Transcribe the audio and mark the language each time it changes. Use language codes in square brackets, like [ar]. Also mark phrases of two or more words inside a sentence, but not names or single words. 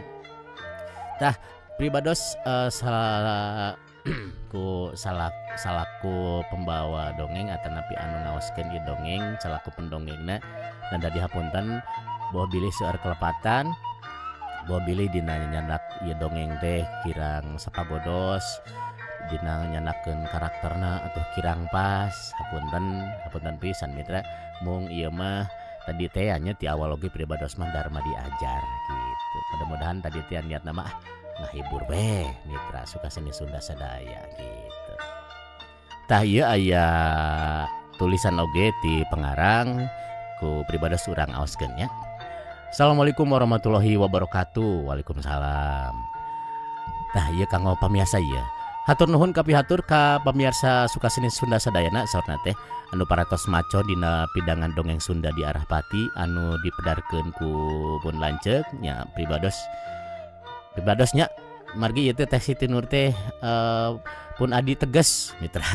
[su] Tah pribados salaku pembawa dongeng atanapi anu ngaoskeun ieu dongeng salaku pendongengna dan tadi hapunten boh bilih seueur kelepatan boh bilih dina nyandak ieu dongeng teh kirang sapagodos dina nyanakeun karakterna atuh kirang pas hapunten pisan mitra mung ieu mah tadi teh nya ti awal oge pribados mah dharma diajar gitu. Mudah-mudahan tadi teh niatna mah ngahibur we mitra suka seni Sunda sadaya gitu. Tah ieu aya tulisan oge ti pengarang ku pribados urang aoskeun nya. [ar] السلام عليكم ورحمة الله وبركاته. [su] Waalaikumsalam. Tah ieu kanggo pamiarsa ieu. Hatur nuhun ka pihatur ka pamirsa suka seni Sunda sadayana saurna teh anu paratos maco dina pidangan dongeng Sunda di arah Pati anu dipedarkeun ku Pun Lanceuk nya pribadosnya margi ieu teh Siti Nur teh pun adi teges mitra.